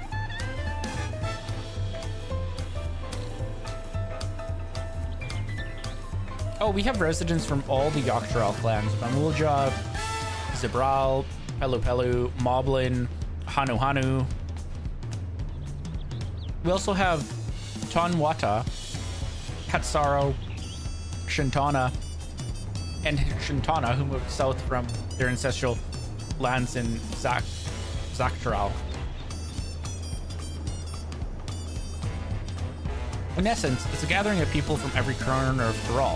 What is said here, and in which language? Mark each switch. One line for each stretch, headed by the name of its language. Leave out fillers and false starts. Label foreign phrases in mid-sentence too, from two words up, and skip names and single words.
English: Oh, we have residents from all the Dawntrail clans. Bamulja, Zibral, Pelu Pelu, Moblin, Hanu Hanu. We also have Tonwata, Hatsaro, Shintana, and Shintana, who moved south from their ancestral lands in Dawntrail. In essence, it's a gathering of people from every corner of Thrall.